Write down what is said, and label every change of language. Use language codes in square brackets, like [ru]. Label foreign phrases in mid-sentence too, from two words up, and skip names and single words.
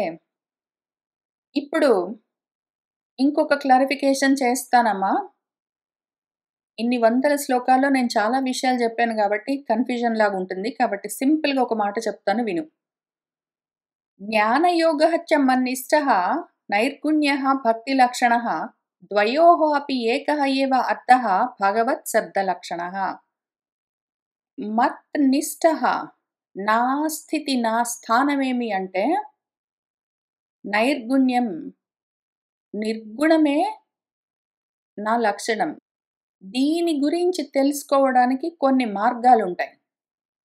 [te] ఇప్పుడు ఇంకొక క్లారిఫికేషన్ చేస్తానమ్మా. ఇన్ని వందల శ్లోకాల్లో నేను చాలా విషయాలు చెప్పాను గాబట్టి కన్‌ఫ్యూజన్ లాగుంటుంది. కాబట్టి సింపుల్‌గా ఒక మాట చెప్తాను విను. [sa] జ్ఞానయోగः చ మన్నిష్టः నైర్గుణ్యः భక్తిలక్షణः ద్వయోः अपि एकः एव अर्थः భగవత్ శబ్దలక్షణः. [te] మత్నిష్టః నా స్థితి, నా స్థానమేమి అంటే నైర్గుణ్యం, నిర్గుణమే నా లక్షణం. దీని గురించి తెలుసుకోవడానికి కొన్ని మార్గాలుంటాయి.